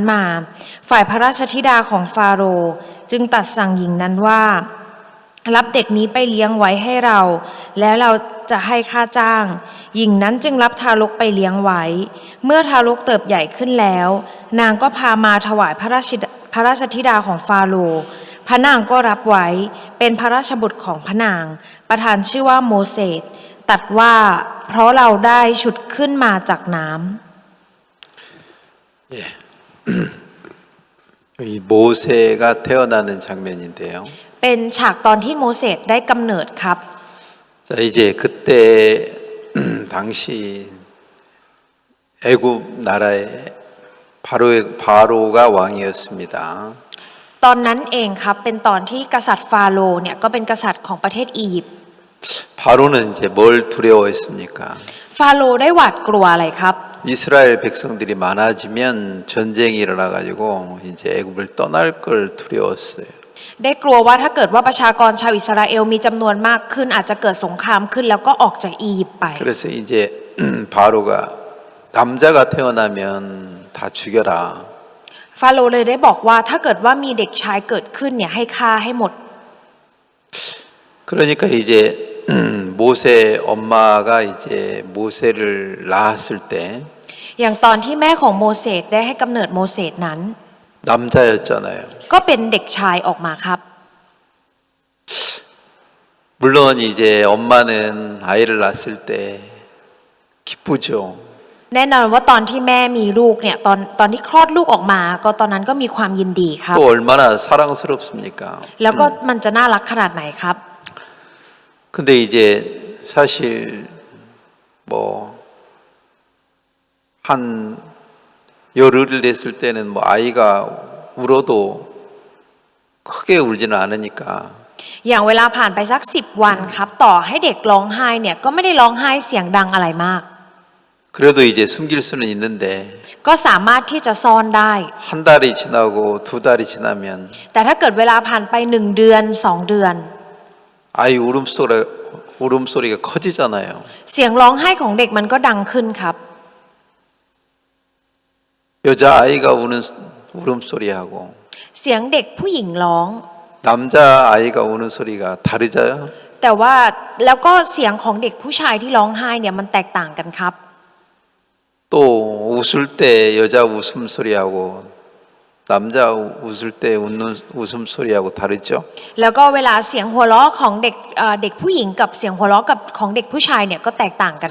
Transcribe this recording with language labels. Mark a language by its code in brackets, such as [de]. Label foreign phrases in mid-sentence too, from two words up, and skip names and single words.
[th] มาฝ่ายพระราชธิดาของฟาโรห์จึงตรัสสั่งหญิงนั้นว่ารับเด็กนี้ไปเลี้ยงไว้ให้เราแล้วเราจะให้ค่าจ้างหญิงนั้นจึงรับทารกไปเลี้ยงไว้เมื่อทารกเติบใหญ่ขึ้นแล้วนางก็พามาถวายพระราชธิดาของฟาโรห์พระนางก็รับไว้เป็นพระราชบุตรของพระนางประทานชื่อว่าโมเสสตรัสว่าเพราะเราได้ฉุดขึ้นมาจากน้ำ [ko] 이 모세가 태어나는 장면인데요. [th] เป็นฉากตอนที่โมเสสได้กำเนิดครับ [ko] 자, 이제 그때 당시 애굽 나라의 바로가 왕이었습니다. [th] ตอนนั้นเองครับเป็นตอนที่กษัตริย์ฟาโรห์เนี่ยก็เป็นกษัตริย์ของประเทศอียิปต์ [ko] 바로는 이제 뭘 두려워했습니까? [th] ฟาโรห์ได้หวาดกลัวอะไรครับ [ko] 이스라엘 백성들이 많아지면 전쟁이 일어나가지고 이제 애굽을 떠날 걸 두려웠어요. [th] ได้กลัวว่าถ้าเกิดว่าประชากรชาวอิสราเอลมีจำนวนมากขึ้นอาจจะเกิดสงครามขึ้นแล้วก็ออกจากอียิปต์ไป [ko] 그래서 이제 바로가 남자가 태어나면 다 죽여라. [th] ฟาโรห์เลยได้บอกว่าถ้าเกิดว่ามีเด็กชายเกิดขึ้นเนี่ยให้ฆ่าให้หมด [ko] 그러니까 이제 모세 엄마가 이제 모세를 낳았을 때 [th] อย่างตอนที่แม่ของโมเสสได้ให้กำเนิดโมเสสนั้น [ko] 남자였잖아요. [th] ก็เป็นเด็กชายออกมาครับ [ko] 물론 이제 엄마는 아이를 낳았을 때 기쁘죠. [th] แน่นอนว่าตอนที่แม่มีลูกเนี่ยตอนที่คลอดลูกออกมาก็ตอนนั้นก็มีความยินดีครับ [ko] 또 얼마나 사랑스럽습니까? [th] แล้วก็มันจะน่ารักขนาดไหนครับ [ko] 근데 이제 사실 뭐 한 열흘 됐을 때는 뭐 아이가 울어도 크게 울지는 않으니까 [th] อย่างเวลาผ่านไปสัก10 วันครับต่อให้เด็กร้องไห้เนี่ยก็ไม่ได้ร้องไห้เสียงดังอะไรมาก [ko] 그래도 이제 숨길 수는 있는데 [th] ก็สามารถที่จะซ่อนได้ [ko] 한 달이 지나고 두 달이 지나면 [th] แต่ถ้าเกิดเวลาผ่านไป1 เดือน2 เดือน [ko] 아이 울음소리가 커지잖아요. [th] เสียงร้องไห้ของเด็กมันก็ดังขึ้นครับ [ko] 여자 아이가 우는 울음소리하고 [th] เสียงเด็กผู้หญิงร้อง [ko] 남자 아이가 우는 소리가 다르죠. [th] แต่ว่าแล้วก็เสียงของเด็กผู้ชายที่ร้องไห้เนี่ยมันแตกต่างกันครับ [ko] 또 웃을 때 여자 웃음소리하고 남자 웃을 때 웃는 웃음소리하고 다르죠. [th] แล้วก็เวลาเสียงหัวเราะของเด็กผู้หญิงกับเสียงหัวเราะกับของเด็กผู้ชายเนี่ยก็แตกต่างกันครับ